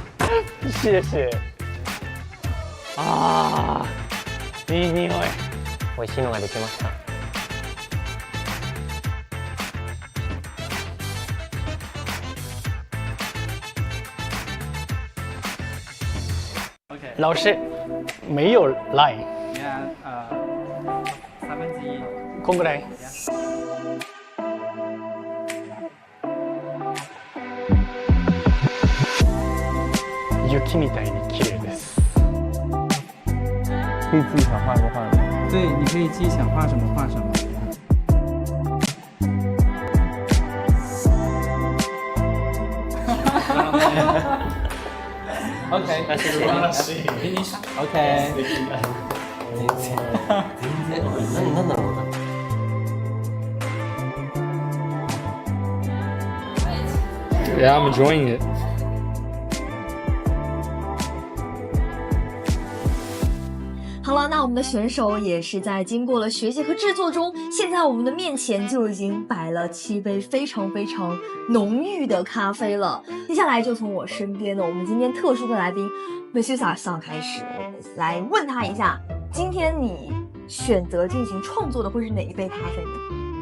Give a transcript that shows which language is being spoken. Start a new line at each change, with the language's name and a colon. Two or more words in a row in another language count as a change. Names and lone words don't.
Chinese: 谢谢。
Japanese: ああ、いい匂い。美味しいのができました。
Chinese: 老师没有 line。 1/3。
Japanese: こんぐらい。雪みたいに綺麗です。
Chinese: 可以自己想画什么画什么。对，你可以自己想画什么画什么。OK，谢谢。
English: Finish。OK。
Japanese: なんだろうな。
English: Yeah, I'm enjoying it.
Chinese: 好了，那我们的选手也是在经过了学习和制作中，现在我们的面前就已经摆了7杯非常非常浓郁的咖啡了。接下来就从我身边的我们今天特殊的来宾 AbyssⅨ 开始，我们来问他一下，今天你选择进行创作的会是哪一杯咖啡呢？